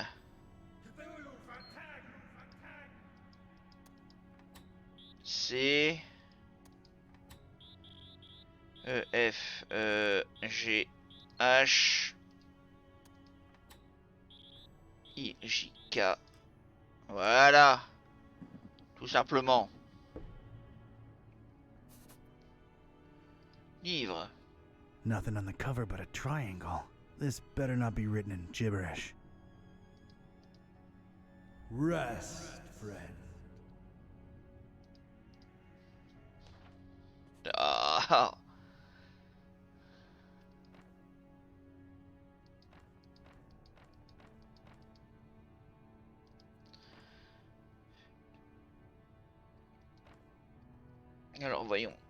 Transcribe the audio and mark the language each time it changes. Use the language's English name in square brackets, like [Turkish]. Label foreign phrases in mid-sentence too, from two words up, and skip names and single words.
[French] Cthulhu fantag. C, E, F, G, H, I, J, K. Voilà. Tout simplement. Livre. [English] Nothing on the cover but a triangle. This better not be written in gibberish. Rest, friend. Ah. [French] Alors voyons.